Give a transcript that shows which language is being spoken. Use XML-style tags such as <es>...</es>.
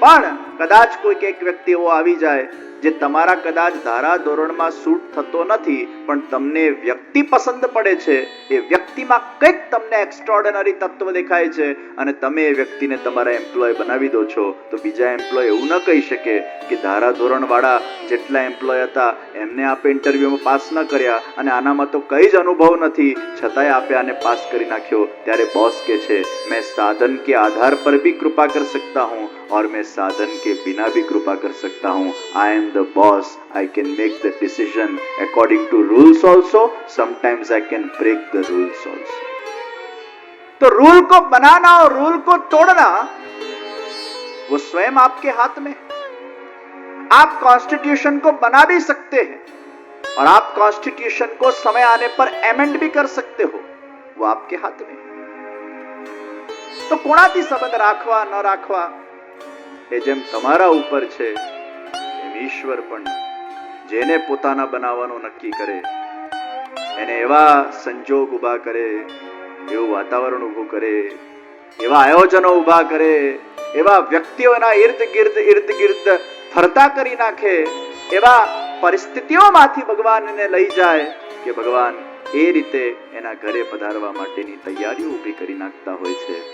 <gu>પણ કદાચ કોઈક એક વ્યક્તિ એવો આવી જાય જે તમારા કદાચ ધારા ધોરણમાં સૂટ થતો નથી, પણ તમને વ્યક્તિ પસંદ પડે છે, એ વ્યક્તિમાં કંઈક તમને એક્સ્ટ્રાઓર્ડિનરી તત્વ દેખાય છે અને તમે એ વ્યક્તિને તમારા એમ્પ્લોય બનાવી દો છો, તો બીજા એમ્પ્લોય એવું ન કહી શકે કે ધારા ધોરણ વાળા જેટલા એમ્પ્લોય હતા એમને આપે ઇન્ટરવ્યુમાં પાસ ન કર્યા અને આનામાં તો કઈ જ અનુભવ નથી, છતાંય આપે આને પાસ કરી નાખ્યો. ત્યારે બોસ કે છે</gu> <hi>मैं साधन के आधार पर भी कृपा कर सकता हूँ और मैं साधन के बिना भी कृपा कर सकता हूँ.</hi> <en>I am the boss, I can make the decision according to rules also, sometimes I can break the rules also.</en> <hi>तो रूल को बनाना और रूल को तोड़ना वो स्वयं आपके हाथ में. आप कॉन्स्टिट्यूशन को बना भी सकते हैं और आप कॉन्स्टिट्यूशन को समय आने पर एमेंड भी कर सकते हो, वो आपके हाथ में.</hi> <gu>तो कोणाથી સંબંધ રાખવા ન રાખવા એ જેમ તમારા ઉપર છે, એમ ઈશ્વર પણ જેને પોતાના બનાવવાનું નક્કી કરે એને એવા સંજોગ ઊભા કરે, એવું વાતાવરણ ઊભું કરે, એવા આયોજનો ઊભા કરે, એવા વ્યક્તિઓ એના ઇર્દ ગિર્દ ફરતા કરી નાખે, એવા પરિસ્થિતિઓમાંથી ભગવાન એને લઈ જાય કે ભગવાન એ રીતે એના ઘરે પધારવા માટેની તૈયારીઓ ઊભી કરી નાખતા હોય છે.</gu>